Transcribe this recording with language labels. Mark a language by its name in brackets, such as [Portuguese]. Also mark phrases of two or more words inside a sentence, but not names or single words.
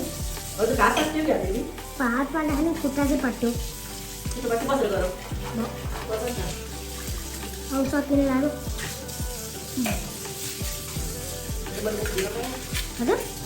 [Malay] Ada kata tu ya ini. [Nepali] हात पार्दाखेरि खुट्टा चाहिँ पट्यो [Malay] Kita baca pasal kau. Pasal kan? [Nepali] अब सकिने लाग्यो हजुर